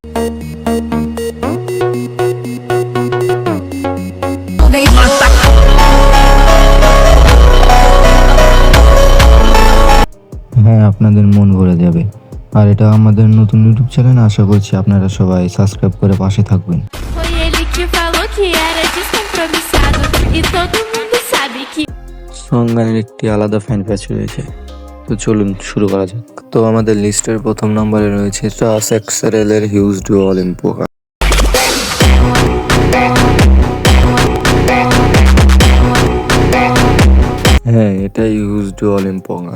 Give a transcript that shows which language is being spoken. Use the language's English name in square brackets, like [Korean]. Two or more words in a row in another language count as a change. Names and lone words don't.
[Bangla] হ্যাঁ, আপনাদের মন ভরে যাবে। আর এটা আমাদের নতুন [English] YouTube channel, [Bangla] আশা করছি আপনারা সবাই সাবস্ক্রাইব করে পাশে থাকবেন। [Portuguese] Foi ele que falou que era descompromissado e todo mundo sabe que [Bangla] সং গানের একটি আলাদা [English] fan page [Bangla] রয়েছে। তো চলুন শুরু করা যাক। তো আমাদের লিস্টের প্রথম নম্বরে রয়েছে ট্রাস এক্সএল এর হিউজ ডু অলিম্পো গান। হ্যাঁ, এটাই হিউজ ডু অলিম্পো গান।